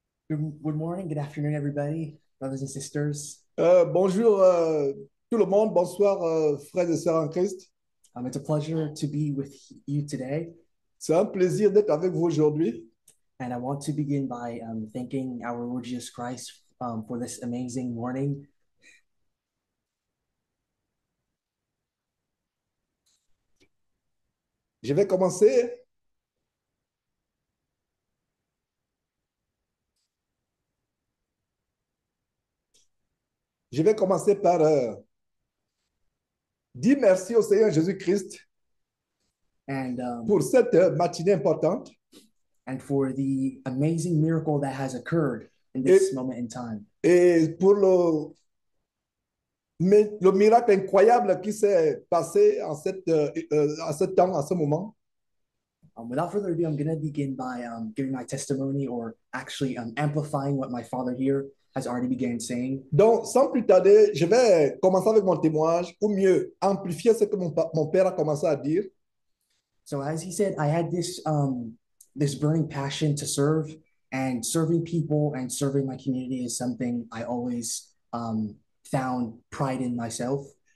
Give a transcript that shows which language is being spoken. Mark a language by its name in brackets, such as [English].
[English] Good morning, good afternoon, everybody, brothers and sisters. [French] Bonjour tout le monde, bonsoir frères et sœurs en Christ. [English] It's a pleasure to be with you today, [French] C'est un plaisir d'être avec vous aujourd'hui. [English] and I want to begin by thanking our Lord Jesus Christ for this amazing morning. [French] Je vais commencer. Je vais commencer par dire merci au Seigneur Jésus-Christ [English] And [French] pour cette matinée importante. [English] and for the amazing miracle that has occurred in this moment in time, [French] Et pour le miracle incroyable qui s'est passé en à ce temps, à ce moment. [English] without further ado, I'm going to begin by giving my testimony, or actually amplifying what my father here has already began saying. [French] Donc, sans plus tarder, je vais commencer avec mon témoignage, ou mieux, amplifier ce que mon père a commencé à dire. [English] So as he said, I had this this burning passion to serve, and serving people and serving my community is something I always found pride in myself.